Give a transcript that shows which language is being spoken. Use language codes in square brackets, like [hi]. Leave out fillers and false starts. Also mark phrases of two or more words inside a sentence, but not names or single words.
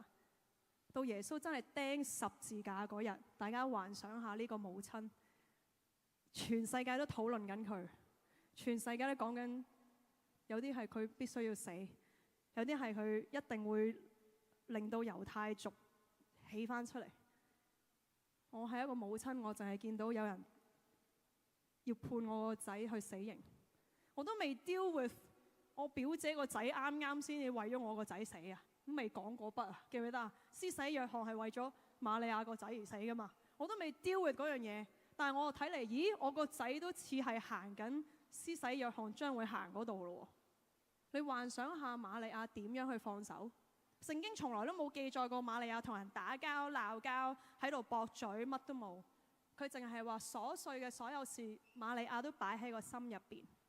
[yue] 到耶穌真係釘十字架嗰日，大家幻想下呢個母親，全世界都討論緊佢，全世界都講緊，有啲係佢必須要死。有啲係佢一定會令到猶太族起返出嚟。我係一個母親，我淨係見到有人要判我個仔去死刑，我都未 [en] deal with [yue] 我表姐個仔啱啱先至為咗我個仔死啊，都未講嗰筆啊，記唔記得啊？施洗約翰係為咗瑪利亞個仔而死噶嘛，我都未 [en] deal with [yue] 嗰樣嘢，但係我睇嚟，咦，我個仔都似係行緊施洗約翰將會行嗰度咯。你幻想下瑪利亞點樣去放手？聖經從來都冇記載過瑪利亞同人打交鬧交，喺度駁嘴，乜都冇。佢淨係話瑣碎嘅所有事，瑪利亞都擺喺個心入邊。